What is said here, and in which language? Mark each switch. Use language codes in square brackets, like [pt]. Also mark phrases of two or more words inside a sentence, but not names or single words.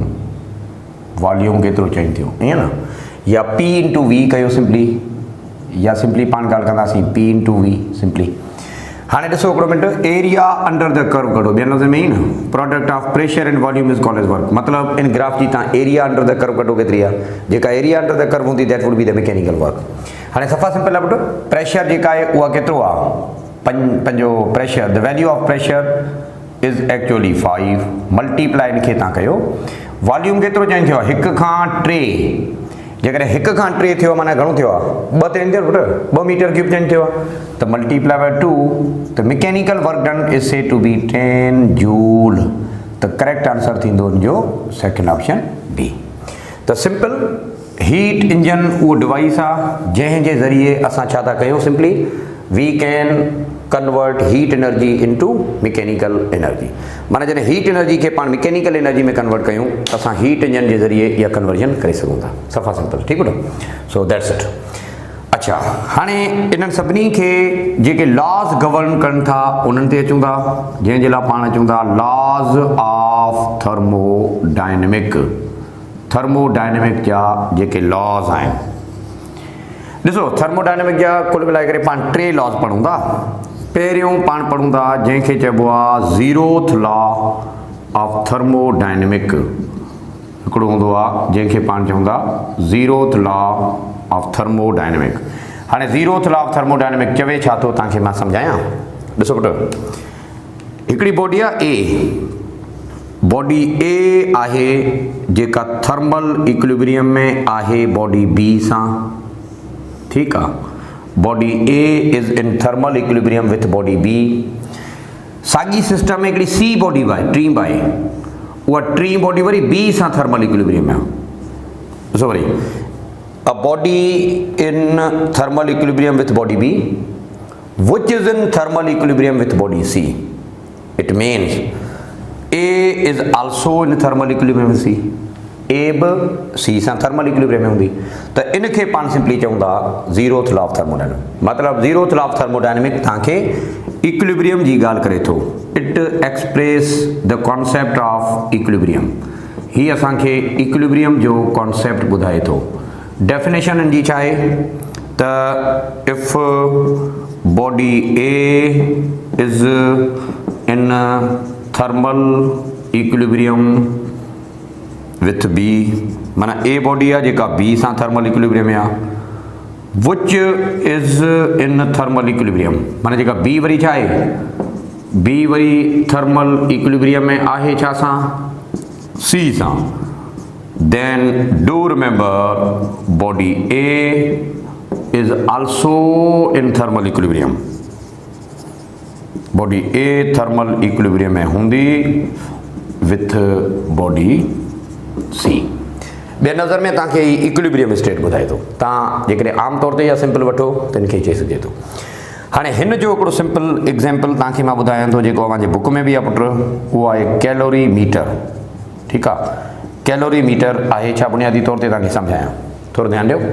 [sd] वॉल्यूम केतिरो चेंज थियो ईअं न, या [en] P into V [sd] कयो सिंपली, या सिंपली पाण ॻाल्हि कंदासीं [en] P into V [sd] सिंपली। हाणे ॾिसो हिकिड़ो मिनट, [en] area under the curve [sd] कढो, ॿियनि लफ़्ज़नि में ई न, [en] product of pressure and volume is called as work. [sd] मतिलबु इन ग्राफ जी तव्हां [en] area under the curve [sd] कढो केतिरी आहे, जेका [en] area under the curve [sd] हूंदी [en] that would be the mechanical work. [sd] हाणे सफ़ा सिंपल आहे पुट, प्रेशर जेका आहे उहा केतिरो आहे, पंहिंजो प्रेशर, [en] the value of pressure is actually [sd] 5 मल्टीप्लाई इनखे तव्हां कयो। वॉल्यूम केतिरो चेंज थियो आहे, 1 खां 3, जेकॾहिं 1 खां 3 थियो माना घणो थियो आहे, 2 चेंज थियो पुट, 2 [en] meter cube [sd] चेंज थियो आहे, त [en] multiply by 2, [sd] त [en] mechanical work done is said to be 10 joule. [sd] त [en] correct answer [sd] थींदो हुनजो [en] second option [sd] B। त [en] simple heat engine [sd] उहो डिवाइस आहे जंहिंजे ज़रिए असां छा था कयूं, [en] simply we can convert heat energy into mechanical energy. [sd] माना जॾहिं [en] heat energy [sd] खे पाण [en] mechanical energy [sd] में कन्वर्ट कयूं त असां [en] heat engine [sd] जे ज़रिए इहा कन्वर्जन करे सघूं था। सफ़ा सिंपल, ठीकु आहे। [en] so that's it. [sd] अच्छा हाणे इन्हनि सभिनी खे जेके लॉज गवर्न कनि था उन्हनि ते अचूं था, जंहिंजे लाइ पाण अचूं था [en] laws of thermodynamic. [sd] थर्मोडायनेमिक जा जेके लॉज आहिनि, ॾिसो थर्मोडायनेमिक जा कुल मिलाए करे पाण 3 लॉज पढ़ूं था। पहिरियों पाण पढ़ूं था जंहिंखे चइबो आहे [en] zeroth law of thermodynamic. [sd] हिकिड़ो हूंदो आहे जंहिंखे पाण चऊं था [en] zeroth law of thermodynamic. [sd] हाणे [en] zeroth law of thermodynamic [sd] चवे छा थो तव्हांखे मां सम्झायां। ॾिसो पुट, हिकिड़ी बॉडी आहे ए। बॉडी ए आहे जेका [en] thermal equilibrium [sd] में आहे [en] body B [sd] सां। ठीकु आहे, [en] body A is in thermal equilibrium with body B. [sd] साॻी सिस्टम में हिकिड़ी सी बॉडी आहे, टी आहे, उहा टी बॉडी वरी बी सां [en] thermal equilibrium [sd] में आहे। ॾिसो वरी, [en] a body in thermal equilibrium with body B which is in thermal equilibrium with body C. It means A is also in thermal equilibrium with C. [sd] A बि C सां [en] thermal equilibrium [sd] में हूंदी, त इनखे पाण सिंपली चऊं था [en] zeroth law of thermodynamic. [sd] मतिलबु [en] zeroth law of thermodynamic [sd] तव्हांखे इक्विलिब्रियम जी ॻाल्हि करे थो। [en] it express the concept of equilibrium. [sd] ही असांखे इक्विलिब्रियम जो कॉन्सेप्ट ॿुधाए थो। डेफिनेशन हिन जी छा आहे त [en] इफ body A is in thermal equilibrium with B, [sd] माना A बॉडी आहे जेका B सां [en] thermal equilibrium [sd] में आहे। [en] which is in thermal equilibrium [sd] माना जेका B वरी छा आहे, B वरी [en] thermal equilibrium [sd] में आहे छा सां, C सां। [en] then do remember body A is also in thermal equilibrium। body A thermal equilibrium [sd] में हूंदी [en] with body C. [sd] ॿिए नज़र में तव्हांखे [en] equilibrium state [sd] ॿुधाए थो। तव्हां जेकॾहिं आम तौर ते या सिंपल वठो त हिनखे चई सघिजे थो। हाणे हिन जो हिकिड़ो [en] simple example [sd] तव्हांखे मां ॿुधायां थो जेको मुंहिंजे बुक में बि आहे पुट, उहो आहे [en] calorie meter. [sd] ठीकु आहे, [en] calorie meter [sd] आहे छा बुनियादी तौर ते तव्हांखे सम्झायां, थोरो ध्यानु ॾियो।